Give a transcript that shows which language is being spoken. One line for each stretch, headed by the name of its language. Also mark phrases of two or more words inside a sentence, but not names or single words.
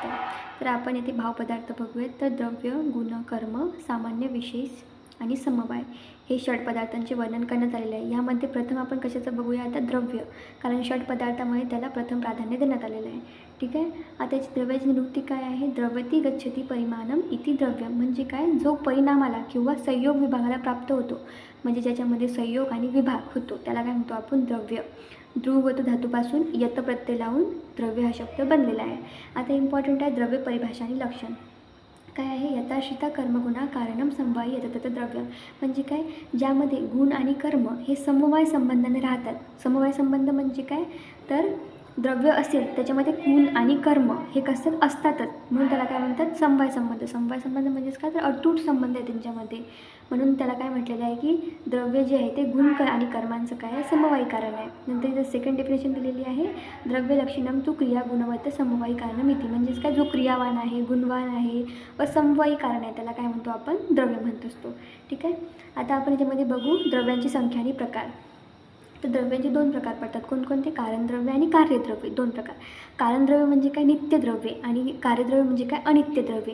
Marathi: तर आपण येथे भाव पदार्थ बघूयात. तर द्रव्य, गुण, कर्म, सामान्य, विशेष आणि समवाय हे षट पदार्थांचे वर्णन करण्यात आलेले आहे. यामध्ये प्रथम आपण कशाचं बघूया आता, द्रव्य, कारण षट पदार्थामुळे त्याला प्रथम प्राधान्य देण्यात आलेलं आहे. ठीक आहे. आता याची द्रव्याची निवृत्ती काय आहे,
Sanskrit: द्रवती गच्छती परिमाणम इति द्रव्य,
Marathi: म्हणजे काय, जो परिणामाला किंवा संयोग विभागाला प्राप्त होतो, म्हणजे ज्याच्यामध्ये संयोग आणि विभाग होतो त्याला काय म्हणतो आपण, द्रव्य. ध्रुवगत धातूपासून यत प्रत्यय लावून द्रव्य हा शब्द बनलेला आहे. आता इम्पॉर्टंट आहे द्रव्य परिभाषा आणि लक्षण काय आहे.
Sanskrit: यथाश्रिता कर्मगुणा कारणम समवायी यततत द्रव्य,
Marathi: म्हणजे काय, ज्यामध्ये गुण आणि कर्म हे समवाय संबंधाने राहतात. समवाय संबंध म्हणजे काय, तर द्रव्य असेल त्याच्यामध्ये गुण आणि कर्म हे कसं असतातच, म्हणून त्याला काय म्हणतात, समवाय संबंध. समवाय संबंध म्हणजेच काय, तर अतूट संबंध आहे त्यांच्यामध्ये, म्हणून त्याला काय म्हटलेलं आहे की द्रव्य जे आहे ते गुण आणि कर्मांचं काय आहे, समवायी कारण आहे. नंतर इथं
English: second definition
Marathi: दिलेली आहे,
Sanskrit: द्रव्य लक्षणम तू क्रिया गुणवत्ता समवायी कारणम इति,
Marathi: म्हणजेच काय, जो क्रियावान आहे, गुणवान आहे व समवायी कारण आहे त्याला काय म्हणतो आपण, द्रव्य म्हणत असतो. ठीक आहे. आता आपण याच्यामध्ये बघू द्रव्यांची संख्या आणि प्रकार. तर द्रव्यांचे दोन प्रकार पडतात. कोणकोणते, कारणद्रव्य आणि कार्यद्रव्य, दोन प्रकार. कारणद्रव्य म्हणजे काय, नित्यद्रव्ये, आणि कार्यद्रव्य म्हणजे काय, अनित्यद्रव्ये.